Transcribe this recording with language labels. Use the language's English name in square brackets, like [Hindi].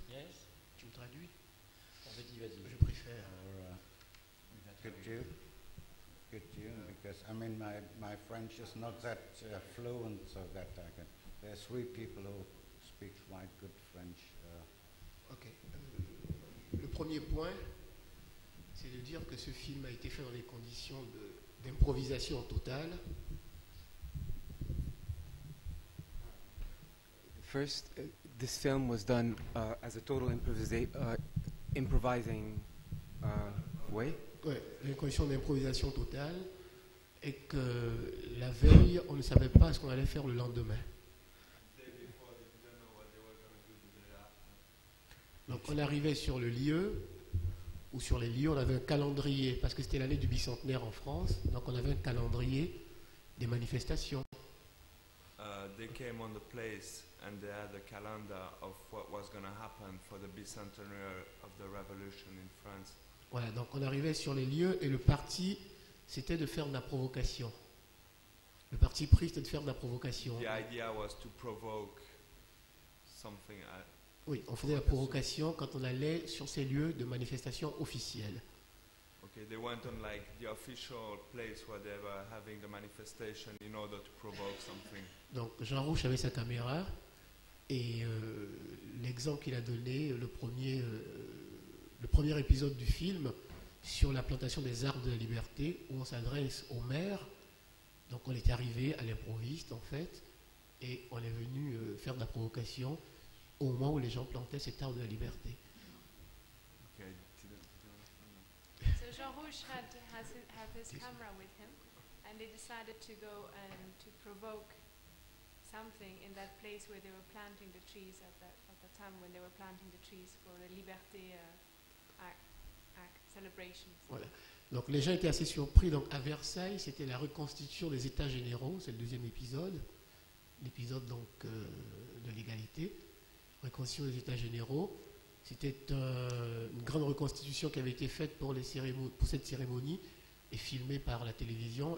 [English] Yes. [French] Tu me traduis? Vas-y. Je préfère. [English] Could you? Because I mean, my French is not that fluent, so that I can. There's three people who speak quite good French. Ok. [French] Le premier point, c'est de dire que ce film a été fait dans les conditions d'improvisation totale. [English] First, this film was done as a total improvising way. [French] Ouais, les conditions d'improvisation totale, et que la veille, on ne savait pas ce qu'on allait faire le lendemain. Donc on arrivait sur le lieu, ou sur les lieux, on avait un calendrier, parce que c'était l'année du bicentenaire en France, donc on avait un calendrier des manifestations. [English] They came on the place and they had a calendar of what was going to happen for the bicentenary of the revolution in France. [French] Voilà, donc on arrivait sur les lieux et le parti, c'était de faire de la provocation. Le parti pris, c'était de faire de la provocation. [English] The idea was to provoke something. [French] Oui, on faisait la provocation quand on allait sur ces lieux de manifestation officielle. [English] Okay, they went on like the official place where they were having the manifestation in order to provoke something. [French] Donc Jean Rouch avait sa caméra et l'exemple qu'il a donné, le premier épisode du film sur la plantation des arbres de la liberté, où on s'adresse au maire. Donc on était arrivé à l'improviste en fait, et on est venu faire de la provocation au moment où les gens plantaient cet arbre de la liberté. [English] Okay. So Jean Rouch had his camera with him, and they decided to go and to provoke something in that place where they were planting the trees at the time when they were planting the trees for the Liberté celebration. [French] Voilà. Donc les gens étaient assez surpris. Donc à Versailles, c'était la reconstitution des États généraux, c'est le deuxième épisode, l'épisode donc de l'égalité, reconstitution des États généraux. C'était une grande reconstitution qui avait été faite pour cette cérémonie et filmée par la télévision.